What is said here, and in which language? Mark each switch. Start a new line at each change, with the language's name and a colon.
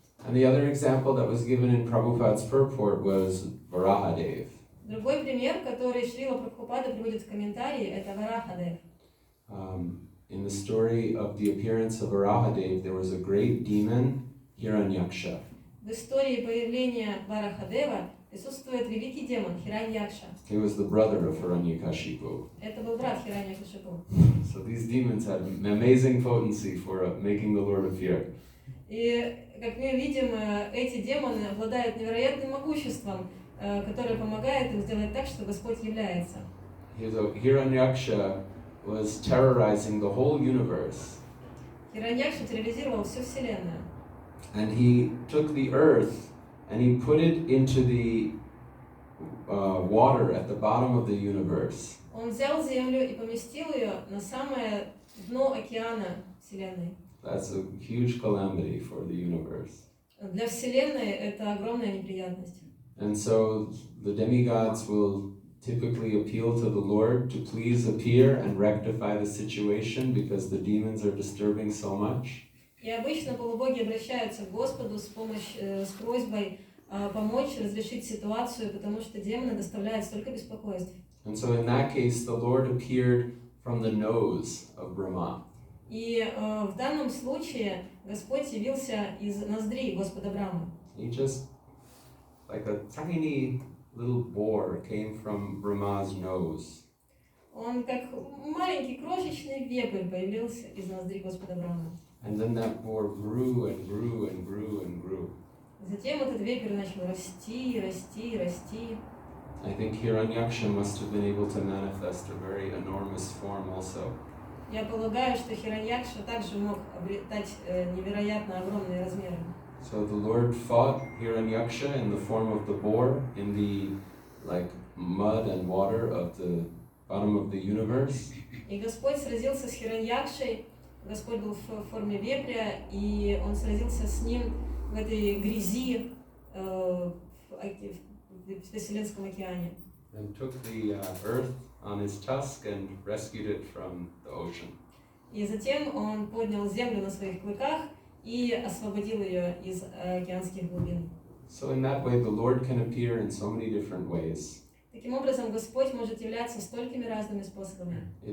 English: And the other example that was given in Prabhupada's purport was Varahadev.
Russian: Другой пример, который Шрила Прабхупада приводит в комментарии, это Варахадев.
English: In the story of the appearance of Varahadev, there was a great demon, Hiranyaksha.
Russian: В истории появления Варахадева присутствует великий демон Хираньякша.
English: He was the brother of Hiranyakashipu.
Russian: Это был брат Хираньякашипу.
English: So these demons had amazing potency for making the Lord appear.
Russian: И, как мы видим, эти демоны обладают невероятным могуществом, которое помогает им сделать так, что Господь является.
English: Hiranyaksha was terrorizing the whole universe.
Russian: Хираньякша терроризировал всю Вселенную.
English: And he took the earth and he put it into the water at the bottom of the universe.
Russian: Он взял землю и поместил ее на самое дно океана Вселенной.
English: That's a huge calamity for the universe.
Russian: Для Вселенной это огромная неприятность.
English: And so the demigods will typically appeal to the Lord to please appear and rectify the situation because the demons are disturbing so much.
Russian: И обычно полубоги обращаются к Господу с просьбой помочь разрешить ситуацию, потому что демоны доставляют столько беспокойств.
English: And so in that case, the Lord appeared from the nose of Brahma.
Russian: И в данном случае Господь явился из ноздрей Господа Брамы.
English: He just, like a tiny little boar, came from Brahma's nose.
Russian: Он как маленький крошечный вепрь появился из ноздрей Господа Брамы.
English: And then that boar grew and grew and grew and grew.
Russian: Затем этот вепрь начал расти, расти, расти.
English: I think Hiranyaksha must have been able to manifest a very enormous form also.
Russian: Я полагаю, что Хираньякша также мог обретать невероятно огромные размеры.
English: So the Lord fought Hiranyaksha in the form of the boar in the mud and water of the bottom of the universe.
Russian: И Господь сразился с Хираньякшей. Господь был в форме вепря, и он сразился с ним в этой грязи в Вселенском океане.
English: And took the earth on his tusk and rescued it from the ocean.
Russian: И затем он поднял землю на своих клыках и освободил ее из океанских глубин.
English: So in that way, the Lord can appear in so many different ways.
Russian: Таким образом, Господь может являться столькими разными способами.